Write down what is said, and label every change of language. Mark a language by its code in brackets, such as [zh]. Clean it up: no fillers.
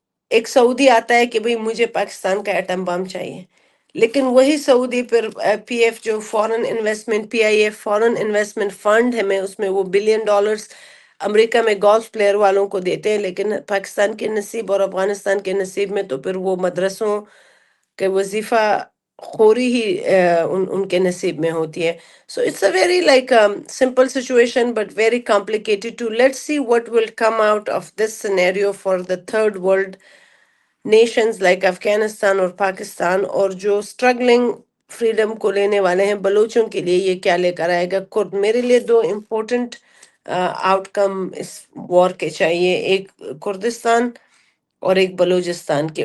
[ur] ایک سعودی آتا ہے کہ بھئی مجھے پاکستان کا ایٹم بم چاہیے, لیکن وہی سعودی پھر پی ایف جو فورن investment, P I F foreign investment fund ہے, میں اس میں وہ $1 بلین امریکہ میں گولف پلیئر والوں کو دیتے ہیں, لیکن پاکستان کے نصیب اور افغانستان کے نصیب میں تو پھر وہ مدرسوں کے وظیفہ خوری ہی ان کے نصیب میں ہوتی ہے. [en] So it's a very like simple situation but very complicated too. Let's see what will come out of this scenario for the third world nations like Afghanistan [ur] اور پاکستان, اور جو اسٹرگلنگ فریڈم کو لینے والے ہیں بلوچوں کے لیے یہ کیا لے کر آئے گا. میرے لیے 2 امپورٹنٹ آؤٹ کم اس وار کے چاہیے, ایک کردستان اور ایک بلوچستان کے.